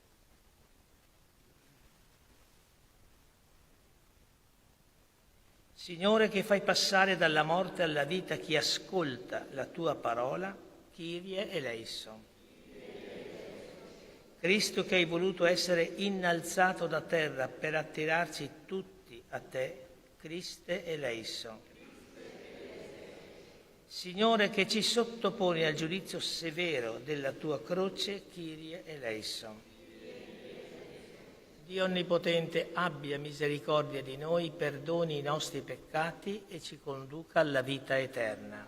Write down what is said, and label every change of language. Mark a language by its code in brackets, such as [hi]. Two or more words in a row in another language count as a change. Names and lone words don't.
[it] Signore, che fai passare dalla morte alla vita chi ascolta la tua parola, [el] Κύριε ἐλέησον. [it] Cristo, che hai voluto essere innalzato da terra per attirarci tutti a te, [el] Χριστὲ ἐλέησον. [it] Signore, che ci sottoponi al giudizio severo della tua croce, [el] Κύριε ἐλέησον. [it] Dio Onnipotente abbia misericordia di noi, perdoni i nostri peccati e ci conduca alla vita eterna.